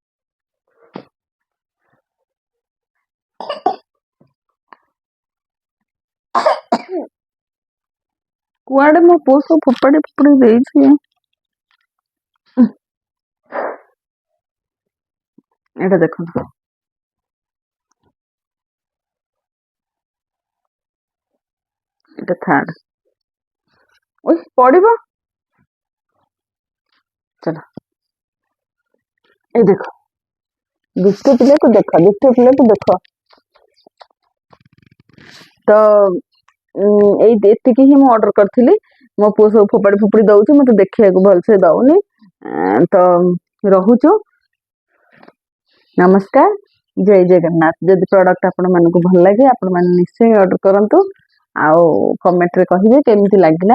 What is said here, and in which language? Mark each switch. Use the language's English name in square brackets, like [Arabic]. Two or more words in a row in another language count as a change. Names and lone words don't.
[Odia] କୁଆଡେ ମୋ ପୁଅ ସବୁ ଫୋପାଡି ଫୋପାଡି ଦେଇଛି। ଏଇଟା ଦେଖନ୍ତୁ, ଏଇଟା ଥାର୍ଡ। ଓଇ ପଡିବ। [Hindi] चलो ये देखो, दुष्ट पिल्ले को देखो, दुष्ट पिल्ले को देखो। [Odia] ତ ଏଇ ଏତିକି ହିଁ ମୁଁ ଅର୍ଡର କରିଥିଲି। ମୋ ପୁଅ ସବୁ ଫୋପାଡି ଫୋପାଡି ଦଉଛି, ମତେ ଦେଖିବାକୁ ଭଲସେ ଦଉନି। ତ ରହୁଛୁ, ନମସ୍କାର, ଜୟ ଜଗନ୍ନାଥ। ଯଦି ପ୍ରଡକ୍ଟ ଆପଣ ମାନଙ୍କୁ ଭଲ ଲାଗେ ଆପଣ ମାନେ ନିଶ୍ଚୟ ଅର୍ଡର କରନ୍ତୁ, ଆଉ କମେଣ୍ଟରେ କହିବେ କେମିତି ଲାଗିଲା।